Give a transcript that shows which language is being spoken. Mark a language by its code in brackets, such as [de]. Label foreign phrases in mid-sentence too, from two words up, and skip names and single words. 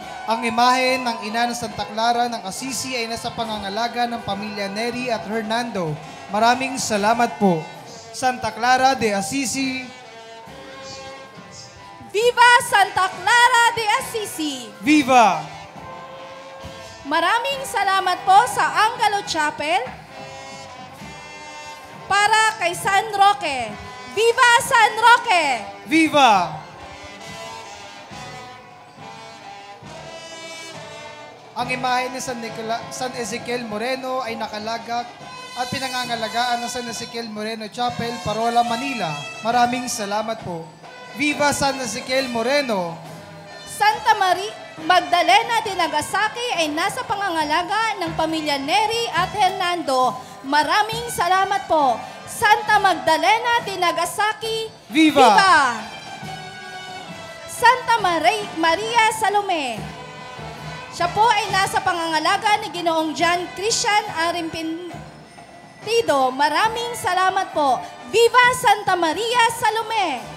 [tl] Ang imahe ng ina ng Santa Clara ng Assisi ay nasa pangangalaga ng pamilya Neri at Hernando. Maraming salamat po. Santa Clara de Assisi. Viva Santa Clara de Assisi! Viva! Maraming salamat po sa Angelo Chapel para kay San Roque. Viva San Roque! Viva! Ang imahe ni San Ezekiel Moreno ay nakalagak at pinangangalagaan ng San Ezekiel Moreno Chapel, Parola, Manila. Maraming salamat po. Viva San Ezekiel Moreno! Santa Maria Magdalena de Nagasaki ay nasa pangangalaga ng pamilya Neri at Hernando. Maraming salamat po. Santa Magdalena de Nagasaki. Viva! Viva! Santa Maria Salome. Siya po ay nasa pangangalaga ni Ginoong John Christian Arrepentido. Maraming salamat po. Viva Santa Maria Salome!